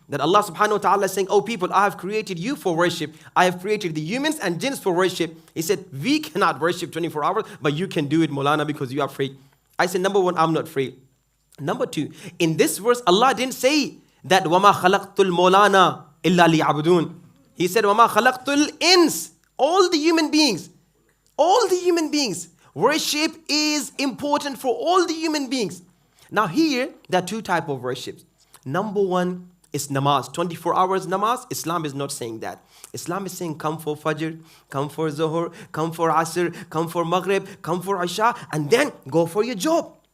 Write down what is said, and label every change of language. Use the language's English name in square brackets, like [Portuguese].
[English] That Allah subhanahu wa ta'ala is saying, oh people, I have created you for worship. I have created the humans and jinns for worship. He said, we cannot worship 24 hours, but you can do it, Molana, because you are free. I said, number one, I'm not free. Number two, in this verse, Allah didn't say that [Arabic] وَمَا خَلَقْتُ الْمَوْلَانَ إِلَّا لِيَعْبُدُونَ. [English] He said, [Arabic] وَمَا خَلَقْتُ الْإِنسِ. [English] All the human beings. All the human beings. Worship is important for all the human beings. Now here, there are two types of worships. Number one is namaz. 24 hours namaz. Islam is not saying that. Islam is saying come for Fajr, come for Zuhr, come for Asr, come for Maghrib, come for Isha, and then go for your job.